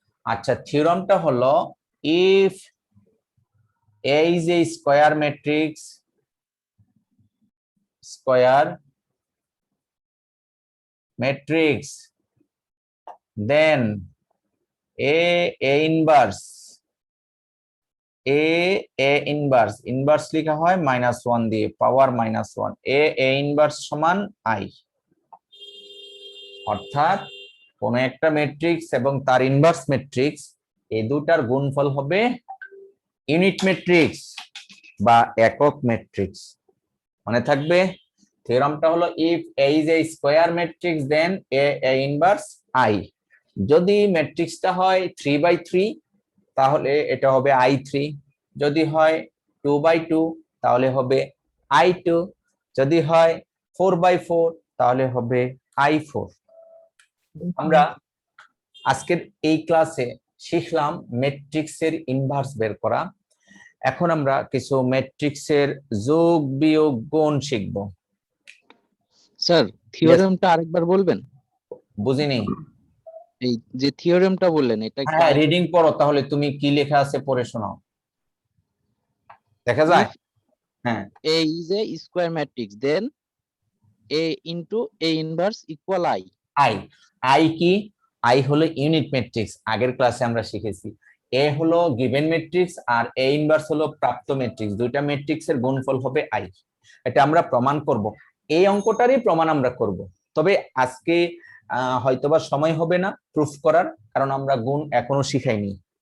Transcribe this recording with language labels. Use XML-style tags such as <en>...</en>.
<bn>আচ্ছা, থিওরামটা হলো if A is a square matrix, square matrix,</bn> <en>then a inverse, a inverse,</en> <bn>inverse লেখা হয় -1 দিয়ে, পাওয়ার -1, a ইনভার্স সমান i। অর্থাৎ কোন একটা ম্যাট্রিক্স এবং তার ইনভার্স ম্যাট্রিক্স, এই দুটার গুণফল হবে ইউনিট ম্যাট্রিক্স বা একক ম্যাট্রিক্স। মনে থাকবে থিওরামটা হলো if</bn> <en>a is a square matrix then a inverse i।</en> <bn>যদি ম্যাট্রিক্সটা হয় 3/3 তাহলে এটা হবে i3, যদি হয় 2/2 তাহলে হবে i2, যদি হয় 4/4 তাহলে হবে i4। আমরা আজকের এই ক্লাসে শিখলাম ম্যাট্রিক্সের ইনভার্স বের করা। এখন আমরা কিছু ম্যাট্রিক্সের যোগ বিয়োগ গুণ শিখব। স্যার থিওরেমটা আরেকবার বলবেন? বুঝিনি। এই যে থিওরেমটা বললেন এটা কি হ্যাঁ, রিডিং পড়ো, তাহলে তুমি কি লেখা আছে পড়ে শোনাও, দেখা যায়। হ্যাঁ,</bn> <en>A is a square matrix then A into A inverse equal I।</en> <bn>I, I কি? আই হলো ইউনিট ম্যাট্রিক্স, আগের ক্লাসে আমরা শিখেছি। এ হলো given matrix আর A inverse হলো প্রাপ্ত ম্যাট্রিক্স, দুইটা ম্যাট্রিক্সের গুণফল হবে আই। এটা আমরা প্রমাণ করব, এই অঙ্কটারই প্রমাণ আমরা করব। তবে আজকে হয়তোবা সময় হবে না প্রুফ করার, কারণ আমরা গুণ এখনো শিখাইনি।</bn>